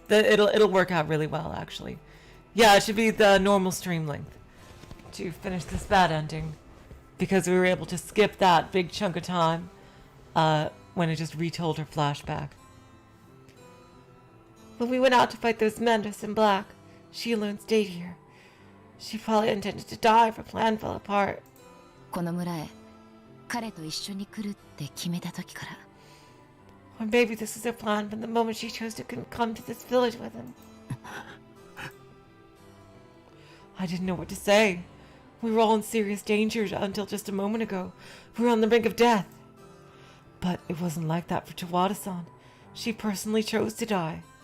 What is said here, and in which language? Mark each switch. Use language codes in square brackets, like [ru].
[en] It'll work out really well, actually. Yeah, it should be the normal stream length to finish this bad ending, because we were able to skip that big chunk of time when it just retold her flashback. When we went out to fight those men dressed in black, she alone stayed here. She probably intended to die if her plan fell apart. [ja] この村へ彼と一緒に来るって決めた時から。 [en] Or maybe this was her plan from the moment she chose to come to this village with him. I didn't know what to say. We were all in serious danger until just a moment ago. We were on the brink of death. But it wasn't like that for Tawada-san. She personally chose to die.